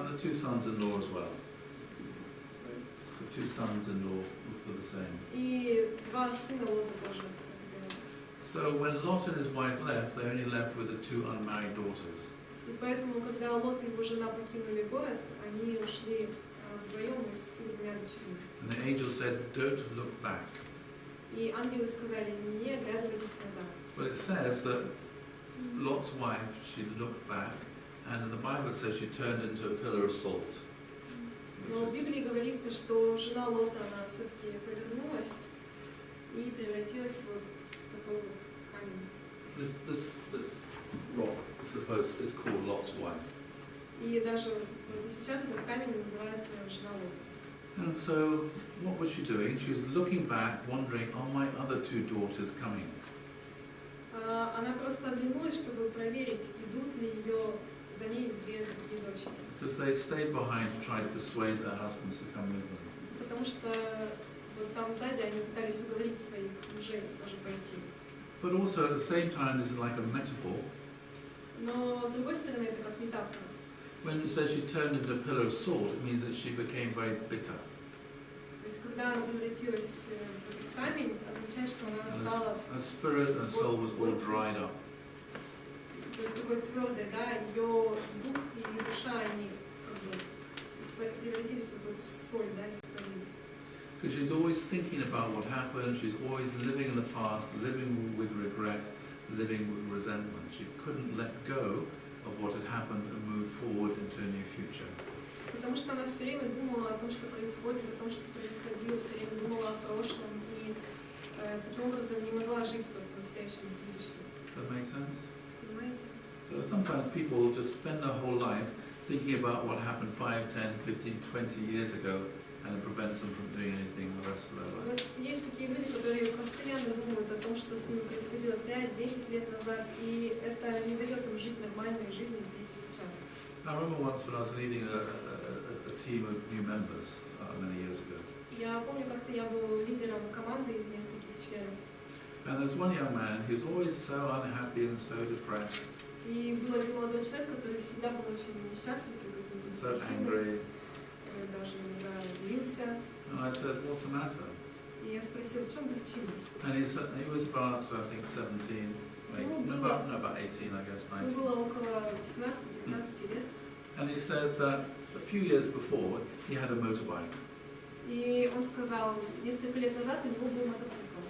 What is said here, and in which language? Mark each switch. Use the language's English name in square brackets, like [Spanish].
[English] And the 2 sons-in-law as well. Sorry. The 2 sons-in-law were the same. [Russian] И 2 сына Лота тоже так сделали. [English] So when Lot and his wife left, they only left with the 2 unmarried daughters. [Russian] И поэтому, когда Лот и его жена покинули город, они ушли вдвоем и с 2 дочерьми. [English] And the angel said, don't look back. [Russian] И ангелы сказали, не оглядывайтесь назад. [English] But it says that Lot's wife, she looked back, and the Bible says she turned into a pillar of salt. [Russian] Но в Библии говорится, что жена Лота, она все-таки повернулась и превратилась вот в такой вот камень. [English] This rock, is called Lot's wife. [Russian] И даже вот и сейчас этот камень называется жена Лота. [English] And so, what was she doing? She was looking back, wondering, are my other 2 daughters coming? [Russian] Она просто оглянулась, чтобы проверить, идут ли ее за ней 2 другие дочери. [English] Because they stayed behind to try to persuade their husbands to come with them. [Russian] Потому что вот там сзади они пытались уговорить своих мужей тоже пойти. [English] But also at the same time, this is like a metaphor. [Russian] Но с другой стороны, это как метафора. [English] When it says she turned into a pillar of salt, it means that she became very bitter. [Russian] То есть, когда она превратилась в этот камень, означает, что она стала... [English] Her spirit and soul was all dried up. [Russian] То есть, такой твердой, да, ее дух и душа, они как бы превратились в какую-то соль, да, испарились. [English] Because she's always thinking about what happened, she's always living in the past, living with regret, living with resentment. She couldn't let go of what had happened and move forward into a new future. [Russian] Потому что она все время думала о том, что происходит, о том, что происходило, все время думала о прошлом и таким образом не могла жить в настоящем будущем. [English] Does that make sense? [Russian] Понимаете? [English] So sometimes people just spend their whole life thinking about what happened 5, 10, 15, 20 years ago, and it prevents them from doing anything the rest of their life. [Russian] Вот есть такие люди, которые постоянно думают о том, что с ними происходило 5-10 лет назад, и это не дает им жить нормальной жизнью здесь и сейчас. [English] I remember once when I was leading a team of new members many years ago. [Russian] Я помню, как-то я был лидером команды из нескольких членов. [English] And there's one young man who's always so unhappy and so depressed, [Russian] И был один молодой человек, который всегда был очень несчастлив, и какой-то [English] so [Russian] депрессивный, [English] angry. [Russian] даже иногда злился. [English] And I said, what's the matter? [Russian] И я спросила, в чем причина? [English] And he was about, I think, 17. about 18, I guess, [Russian] Ему [English] 19. [Russian] было около 18-19 лет. [English] And he said that a few years before, he had a motorbike. [Russian] И он сказал, несколько лет назад у него был мотоцикл.